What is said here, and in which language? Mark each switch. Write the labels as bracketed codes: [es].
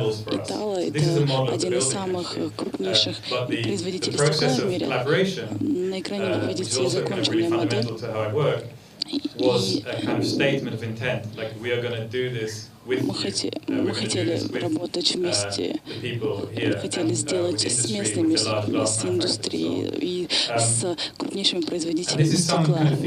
[ru] Итала — это один из самых крупнейших производителей стекла в мире. На экране вы видите законченную модель. [en] was a kind of statement of intent, like we are going to do this with you. [ru] Мы хотели работать вместе, хотели сделать с местными, с индустрией и с крупнейшими производителями стекла.